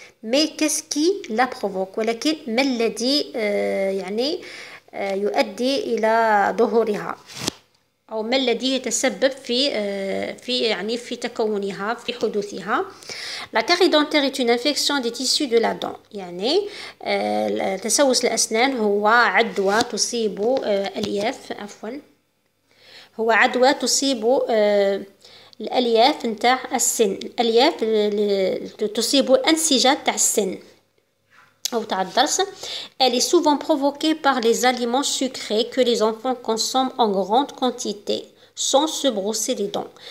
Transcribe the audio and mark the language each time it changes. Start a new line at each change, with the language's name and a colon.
French: mais qu'est-ce qui la provoque
Arabic: ولكن ما الذي يعني يؤدي إلى ظهورها أو ما الذي يتسبب في تكونها في حدوثها.
French: La carie dentaire est une infection des tissus de la dent.
Arabic: يعني تسوس الأسنان هو عدوى تصيب الألياف هو عدوى تصيب الألياف نتاع السن. الألياف تصيب الأنسجة تاع السن أو تاع الضرس.
French: Elle est souvent provoquée par les aliments sucrés que les enfants consomment en grande quantité sans se brosser les dents.